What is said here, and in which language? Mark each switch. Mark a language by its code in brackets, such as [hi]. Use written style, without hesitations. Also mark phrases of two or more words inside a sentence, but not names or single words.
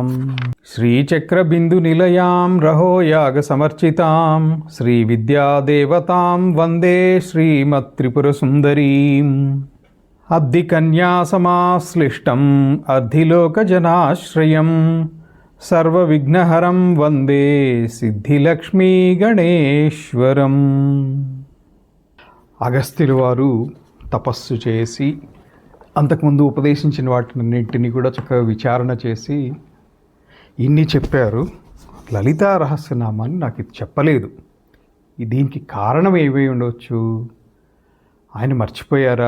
[sa] श्रीचक्रबिन्दुनिलयां रहोयागसमर्चितां श्रीविद्यादेवतां वन्दे श्रीमत्त्रिपुरसुन्दरीम्। अब्धिकन्यासमाश्लिष्टम् अर्धिलोकजनाश्रयं सर्वविघ्नहरं वन्दे सिद्धिलक्ष्मीगणेश्वरं। [te] అగస్త్యుల వారు తపస్సు చేసి అంతకుముందు ఉపదేశించిన వాటినన్నింటినీ కూడా చక్కగా విచారణ చేసి ఇన్ని చెప్పారు. లలితా రహస్యనామాన్ని నాకు ఇది చెప్పలేదు. దీనికి కారణం ఏమై ఉండవచ్చు? ఆయన మర్చిపోయారా?